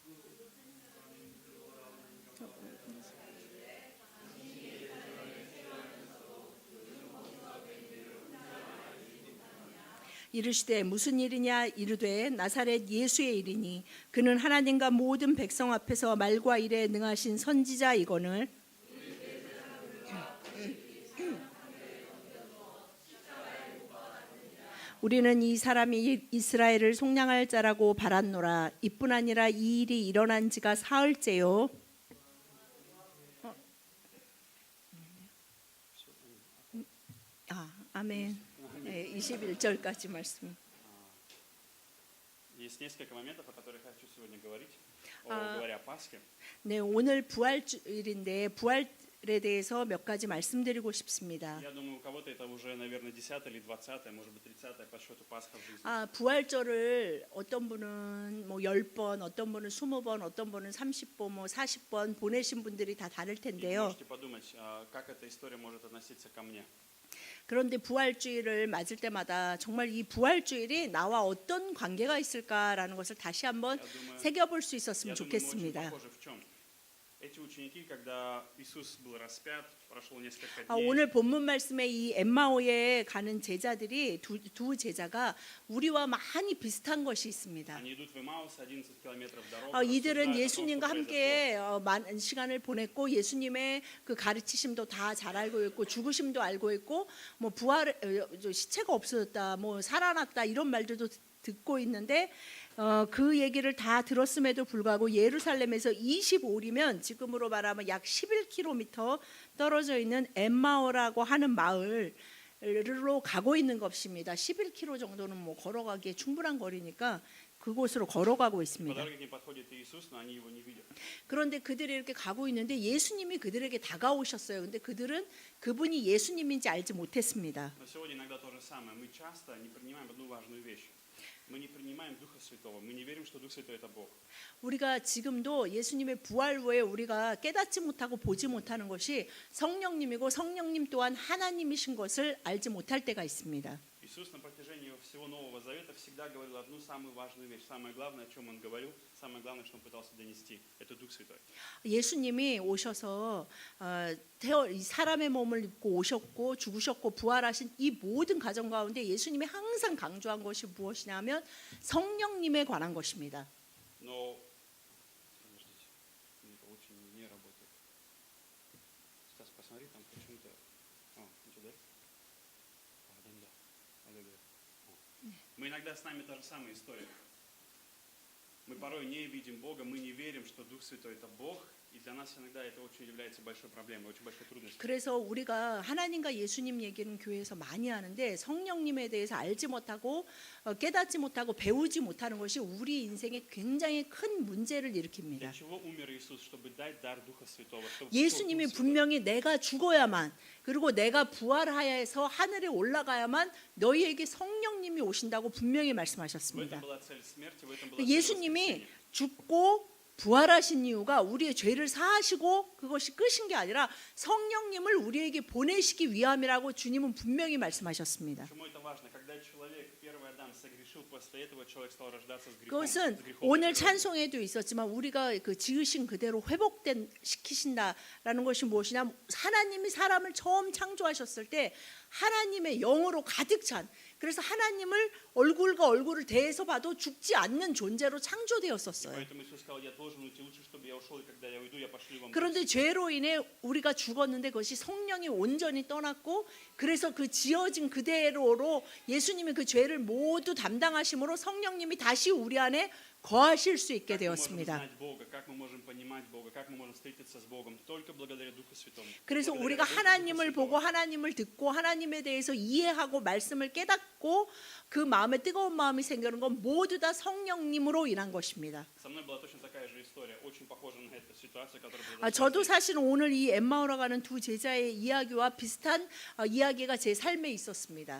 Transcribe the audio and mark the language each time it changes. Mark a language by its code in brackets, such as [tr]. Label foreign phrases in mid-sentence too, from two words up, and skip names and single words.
[ko] 이르시되 무슨 일이냐 이르되 나사렛 예수의 일이니 그는 하나님과 모든 백성 앞에서 말과 일에 능하신 선지자이거늘 우리는 이 사람이 이스라엘을 속량할 자라고 바랐노라. 이뿐 아니라 이 일이 일어난 지가 사흘째요. 아멘. 네, 21절까지 말씀. [ru] Есть несколько моментов, о которых я хочу сегодня говорить, говоря о Пасхе. [ko] 네, 오늘 부활주일인데 부활에 대해서 몇 가지 말씀드리고 싶습니다. [ru] Я думаю, у кого-то это уже, наверное, 10 или 20, может быть, 30 по счету Пасха в жизни. [ko] 부활절을 어떤 분은 뭐 10번, 어떤 분은 20번, 어떤 분은 30번, 뭐 40번 보내신 분들이 다 다를 [ru] И [ko] 텐데요. [ru] можете подумать, как эта история может относиться ко мне. [ko] 그런데 부활주일을 맞을 때마다 정말 이 부활주일이 나와 어떤 관계가 있을까라는 것을 다시 한번 새겨볼 수 있었으면 [ru] Я думаю, мы очень [ko] 좋겠습니다. [ru] похожи в чем? Эти ученики, когда Иисус был распят, прошло несколько дней. [ko] 오늘 본문 말씀에 이 엠마오에 가는 제자들이 두 제자가 우리와 많이 비슷한 것이 있습니다. [ru] Они идут в Эмаус, 11 километров дорога. [ko] 이들은 [ru] рассуждают о том, [ko] 예수님과 [ru] что произошло. [ko] 함께 많은 시간을 보냈고 예수님의 그 가르치심도 다 잘 알고 있고 죽으심도 알고 있고 뭐 부활 시체가 없어졌다 뭐 살아났다 이런 말들도 듣고 있는데 그 얘기를 다 들었음에도 불구하고 예루살렘에서 25리면 지금으로 말하면 약 11km 떨어져 있는 엠마오라고 하는 마을로 가고 있는 것입니다. 11km 정도는 뭐 걸어가기에 충분한 거리니까 그곳으로 걸어가고 [ru] По [ko] 있습니다. [ru] дороге к ним подходит Иисус, но они его не видят. [ko] 그런데 그들이 이렇게 가고 있는데 예수님이 그들에게 다가오셨어요. 근데 그들은 그분이 예수님인지 알지 못했습니다. [ru] Но сегодня иногда то же самое. Мы часто не принимаем одну важную вещь. Мы не принимаем Духа Святого. Мы не верим, что Дух Святой – это Бог. [ko] 우리가 지금도 예수님의 부활 후에 우리가 깨닫지 못하고 보지 못하는 것이 성령님이고 성령님 또한 하나님이신 것을 알지 못할 때가 있습니다. [ru] Иисус на протяжении всего Нового Завета всегда говорил одну самую важную вещь. Самое главное, о чем Он говорил, самое главное, что Он пытался донести – это Дух Святой. [ko] 예수님이 오셔서 이 사람의 몸을 입고 오셨고 죽으셨고 부활하신 이 모든 과정 가운데 예수님이 항상 강조한 것이 무엇이냐면 성령님에 관한 것입니다. [ru] Но, подождите, это очень не работает. Стас, посмотри, там почему-то… ничего, да? Да. Аллилуйя. Мы иногда с нами та же самая история. Мы порой не видим Бога, мы не верим, что Дух Святой – это Бог, и для нас иногда это очень является большой проблемой, очень большой трудностью. [ko] 그래서 우리가 하나님과 예수님 얘기는 교회에서 많이 하는데 성령님에 대해서 알지 못하고 깨닫지 못하고 배우지 못하는 것이 우리 인생에 굉장히 큰 문제를 [ru] Для [ko] 일으킵니다. [ru] чего умер Иисус? Чтобы дать дар Духа Святого. чтобы [ko] 예수님이 [ru] Дух Святой. [ko] 분명히 내가 죽어야만 그리고 내가 부활하여서 하늘에 올라가야만 너희에게 성령님이 오신다고 분명히 [ru] В этом [ko] 말씀하셨습니다. [ru] была цель смерти, в этом была цель [ko] 예수님이 [ru] воскресения. [ko] 죽고 부활하신 이유가 우리의 죄를 사하시고 그것이 끝인 게 아니라 성령님을 우리에게 보내시기 위함이라고 주님은 분명히 말씀하셨습니다. [ru] Почему это важно? Когда человек, первый Адам, согрешил, после этого человек стал рождаться с грехом. [ko] 그것은 [ru] с греховной [ko] 오늘 [ru] природой. [ko] 찬송에도 있었지만 우리가 그 지으신 그대로 회복된 시키신다라는 것이 무엇이냐? 하나님이 사람을 처음 창조하셨을 때 하나님의 영으로 가득 찬 그래서 하나님을 얼굴과 얼굴을 대해서 봐도 죽지 않는 존재로 [ru] И [ko] 창조되었었어요. [ru] поэтому Иисус сказал, я должен уйти, лучше, чтобы я ушел, и когда я уйду, я пошлю вам. [ko] 그런데 죄로 인해 우리가 죽었는데 그것이 성령이 온전히 떠났고 그래서 그 지어진 그대로로 예수님이 그 죄를 모두 담당하심으로 성령님이 다시 우리 안에 거하실 수 있게 [ru] Как мы можем [ko] 되었습니다. [ru] знать Бога, как мы можем понимать Бога, как мы можем встретиться с Богом? Только благодаря Духу Святому. [ko] 그래서 [ru] Благодаря [ko] 우리가 [ru] работе Духа [ko] 하나님을 [ru] Святого. [ko] 보고 하나님을 듣고 하나님에 대해서 이해하고 말씀을 깨닫고 그 마음에 뜨거운 마음이 생기는 건 모두 다 성령님으로 인한 것입니다. [ru] Со мной была точно такая же история, очень похожа на эту ситуацию, которая [ko] 아, [ru] произошла. [ko] 저도 사실은 오늘 이 엠마오로 가는 두 제자의 이야기와 비슷한 이야기가 제 삶에 있었습니다.